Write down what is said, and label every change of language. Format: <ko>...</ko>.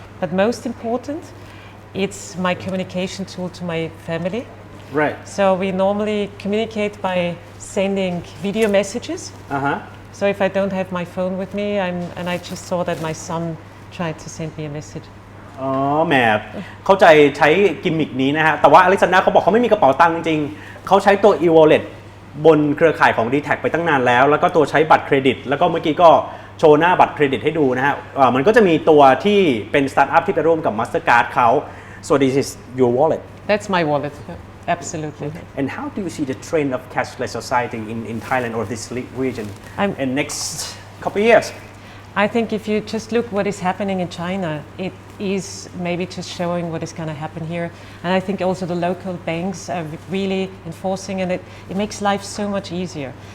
<en>But most important, it's my communication tool to my family. right So we normally communicate by sending video messages. So if I don't have my phone with me, and I just saw that my son tried to send me a message.</en> <th>อ๋อแหมเข้าใจใช้กิมมิกนี้นะฮะแต่ว่าอเล็กซานดราเขาบอกเขาไม่มีกระเป๋าตังค์จริงๆเขาใช้ตัว e-wallet บนเครือข่ายของ Dtac ไปตั้งนานแล้วแล้วก็ตัวใช้บัตรเครดิตแล้วก็เมื่อกี้ก็โชว์หน้าบัตรเครดิตให้ดูนะฮะมันก็จะมีตัวที่เป็นสตาร์ทอัพที่ไปร่วมกับ Mastercard เขา</th> <en>so this is your wallet That's my wallet. Absolutely. and how do you see the trend of cashless society in Thailand or this region in next couple of years I think if you just look what is happening in China, it is maybe just showing what is going to happen here. And I think also the local banks are really enforcing, and it makes life so much easier.</en>